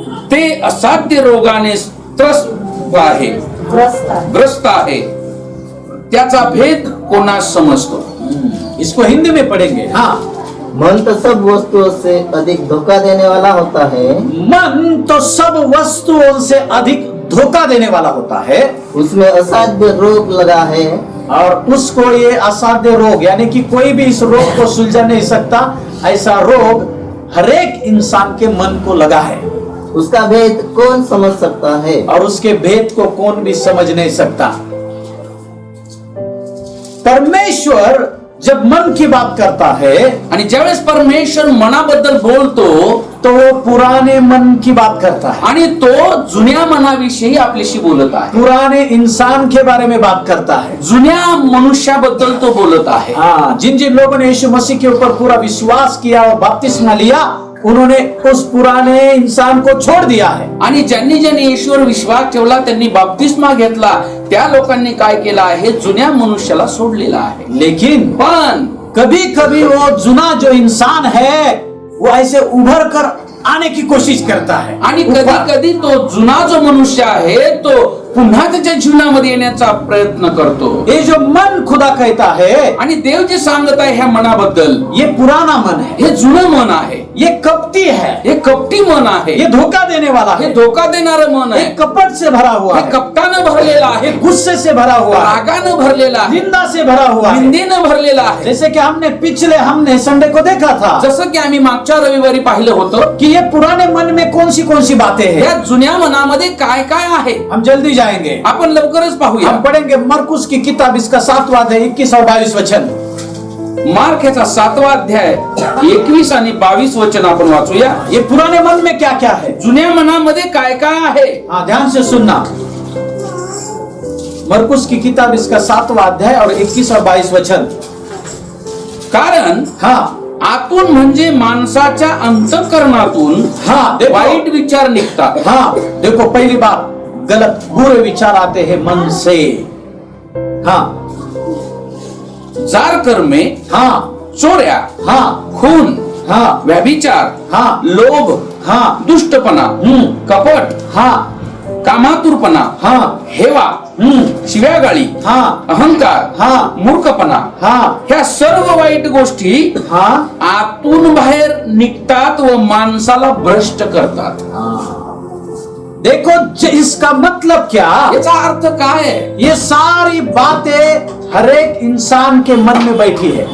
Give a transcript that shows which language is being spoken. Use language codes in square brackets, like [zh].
[mr] ते असाध्य रोगाने त्रस्त आहे, ग्रस्त आहे, त्याचा भेद कोणास समजतो। [hi] इसको हिंदी में पढ़ेंगे। हाँ, मन तो सब वस्तुओं से अधिक धोखा देने वाला होता है, मन तो सब वस्तुओं से अधिक धोखा देने वाला होता है, उसमें असाध्य रोग लगा है, और उसको ये असाध्य रोग यानी कि कोई भी इस रोग को सुलझा नहीं सकता, ऐसा रोग हर एक इंसान के मन को लगा है उसका भेद कौन समझ सकता है? और उसके भेद को कौन भी समझ नहीं सकता। परमेश्वर जब मन की बात करता है [mr] आणि ज्यावेळेस परमेश्वर मनाबद्दल बोलतो [hi] तो वो पुराने मन की बात करता है, [mr] आणि तो जुन्या मनाविषयी आपल्याशी बोलत आहे, [hi] पुराने इंसान के बारे में बात करता है। [mr] जुन्या मनुष्याबद्दल तो बोलत आहे। [hi] हाँ, जिन जिन लोगों ने यीशु मसीह के ऊपर पूरा विश्वास किया और बपतिस्मा लिया, उन्होंने उस पुराने इंसान को छोड़ दिया है। [mr] आणि ज्यांनी ज्यांनी येशूवर विश्वास ठेवला, त्यांनी बाप्तिस्मा घेतला, त्या लोकांनी काय केलं आहे, जुन्या मनुष्याला सोडलेला आहे। [hi] लेकिन [mr] पण [hi] कभी कभी वो जुना जो इंसान है वो ऐसे उभर कर आने की कोशिश करता है [mr] आणि कधी कधी तो जुना जो मनुष्य आहे तो पुन्हा त्याच्या जीवनामध्ये येण्याचा प्रयत्न करतो। [hi] ये जो मन खुदा कहता है [mr] आणि देव जे सांगत आहे ह्या मनाबद्दल, [hi] ये पुराना मन है, [mr] हे जुनं मन आहे, [hi] ये कपटी है, [mr] हे कपटी मन आहे, [hi] ये धोखा देने वाला [mr] हे [hi] है, [mr] धोका देणारं मन [hi] ये [mr] आहे, [hi] कपट से भरा हुआ [mr] हे [hi] है, [mr] कपटानं भरलेलं आहे, [hi] गुस्से से भरा हुआ है, [mr] रागानं भरलेलं आहे, [hi] निंदा से भरा हुआ है। [mr] निंदेनं भरलेलं आहे। [hi] जैसे कि हमने संडे को देखा था [mr] जसं की आम्ही मागच्या रविवारी पाहिलं होतं [hi] कि ये पुराने मन में कौन सी बातें हैं। [mr] या जुन्या मनामध्ये काय काय आहे, [hi] हम जल्दी जाएंगे, [mr] आपण लवकरच पाहूया। [hi] हम पढ़ेंगे मरकुस की किताब, इसका 7वां अध्याय 21 और 22 वचन। [mr] मार्क याचा 7वा अध्याय 21 आणि 22 वचन आपण वाचूया। [hi] ये पुराने मन में क्या क्या है, [mr] जुन्या मनामध्ये काय काय आहे, [hi] हाँ ध्यान से सुनना। मरकुस की किताब, इसका 7वां अध्याय और 21 और 22 वचन। [mr] कारण हाँ आतून म्हणजे माणसाच्या अंतःकरणातून [hi] हाँ देखो, [mr] वाईट विचार निघतात। [hi] हाँ देखो, पहली बात, गलत बुरे विचार आते हैं मन से। हाँ [mr] जार कर्मे, हाँ चोऱ्या, हाँ खून, हाँ व्यभिचार, हाँ लोभ, हाँ दुष्टपना, कपट, हाँ कामातुरपणा, हाँ हेवा, शिव्यागाळी, हाँ अहंकार, हाँ मूर्खपना, हाँ ह्या सर्व वाईट गोष्टी हाँ आतून बाहेर निघतात व माणसाला भ्रष्ट करतात। [hi] देखो, इसका मतलब क्या, [mr] याचा अर्थ काय आहे? [hi] ये सारी बातें हर एक इंसान के मन में बैठी है।